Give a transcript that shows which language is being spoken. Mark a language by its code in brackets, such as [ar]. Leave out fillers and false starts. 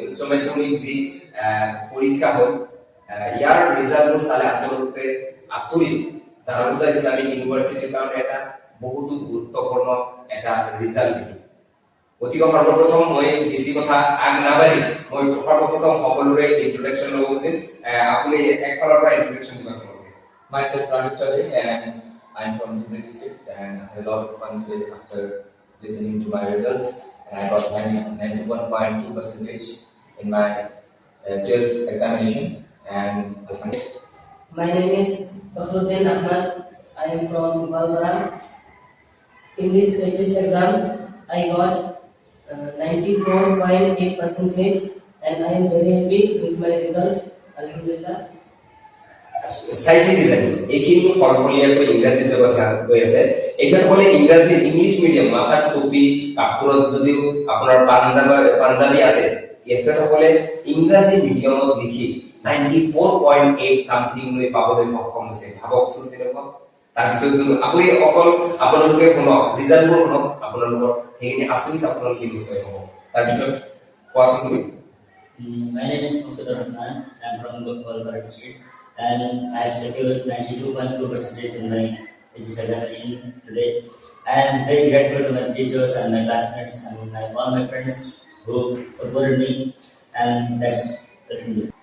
[as] মাধ্যমিক যি পৰীক্ষা হ'ল ইয়াৰ ৰিজাল্টটো চালে আচলতে আচৰিত দাৰুল ইছলামিক ইউনিভাৰ্চিটিৰ কাৰণে এটা বহুতো গুৰুত্বপূৰ্ণ এটা ৰিজাল্ট গতিকে সৰ্বপ্ৰথম মই বেছি কথা আগ নাবাঢ়ি মই সৰ্বপ্ৰথম সকলোৰে ইন্ট্ৰোডাকচন ল'ব খুজিম আপুনি একফালৰ পৰা ইন্ট্ৰোডাকচন দিব পাৰিব [en] Myself Pranit Chaudhary and I'm from Dhubri district and I had a lot of fun after listening to my results and I got 91.2% in my 12th examination and My name is Fakhruddin Ahmad. I am from Balbara. In this HS exam, I got 94.8% and I am very happy with my result. [ar] Alhamdulillah. [as] চাইছে কিজানি এইখিনি ফলফলীয়াকৈ ইংৰাজীত যাব গৈ আছে এখেতসকলে English medium মাথাত টুপি কাপোৰত যদিও আপোনাৰ পাঞ্জাবী আছে এখেতসকলে ইংৰাজী মিডিয়ামত লিখি 94.8 সামথিং লৈ পাবলৈ সক্ষম হৈছে ভাবকচোন তেনেকুৱা তাৰপিছত আপুনি অকল আপোনালোকে শুনক ৰিজাল্টবোৰ শুনক আপোনালোকৰ সেইখিনি আচৰিত আপোনালোকে নিশ্চয় হ'ব তাৰপিছত কোৱাচোন তুমি [en] My name is Musaddar Rahman. I am from Balbara district and I have secured 92.2% in my HS examination today. I am very grateful to my teachers and my classmates and all my friends who supported me and that's it.